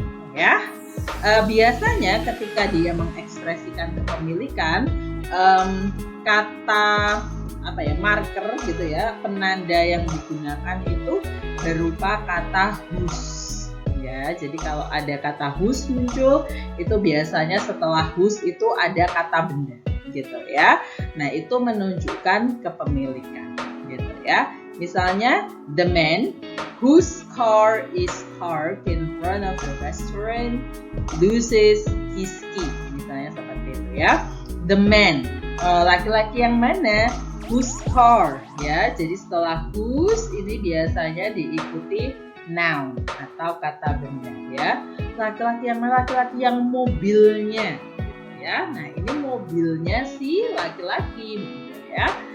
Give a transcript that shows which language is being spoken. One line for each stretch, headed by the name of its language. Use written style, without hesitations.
Indonesian: Ya, biasanya ketika dia mengekspresikan kepemilikan, kata marker gitu ya, penanda yang digunakan itu berupa kata whose. Ya, jadi kalau ada kata whose muncul, itu biasanya setelah whose itu ada kata benda, gitu ya. Nah, itu menunjukkan kepemilikan, gitu ya.
English: Misalnya, the man whose car is parked in front of the restaurant loses his key.
Indonesian: Misalnya seperti itu ya. The man, laki-laki yang mana? Whose car, ya. Jadi setelah whose ini biasanya diikuti noun atau kata benda, ya. Laki-laki yang mana? Laki-laki yang mobilnya, gitu ya. Nah, ini mobilnya si laki-laki, gitu ya.